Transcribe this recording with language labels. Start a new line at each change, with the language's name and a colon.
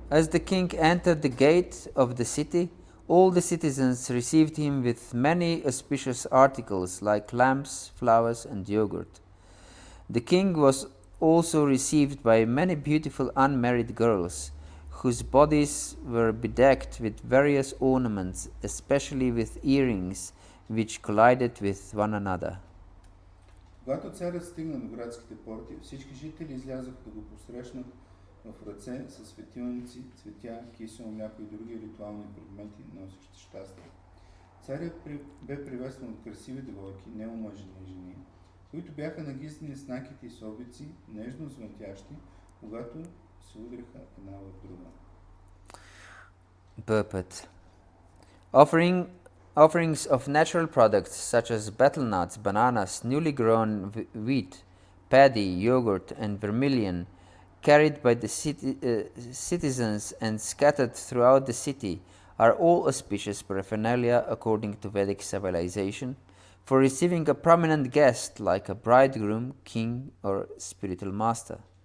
English: As the king entered the gate of the city, all the citizens received him with many auspicious articles like lamps, flowers, and yogurt. The king was also received by many beautiful unmarried girls, whose bodies were bedecked with various ornaments, especially with earrings which collided with one another.
Bulgarian: Когато царят стигна до градските порти, всички жители излязоха да го посрещнат в ръце с светилници, цветя, кисело мляко и други ритуални предмети, носещи щастие. Царят бе приветстван от красиви девойки, неомъжени жени, които бяха нагиздени с накити и собици, нежно звънтящи, когато се удряха една в друга.
English: Purport. Offerings of natural products such as betel nuts, bananas, newly grown wheat, paddy, yogurt, and vermilion, carried by the citizens and scattered throughout the city, are all auspicious paraphernalia according to Vedic civilization, for receiving a prominent guest like a bridegroom, king, or spiritual master.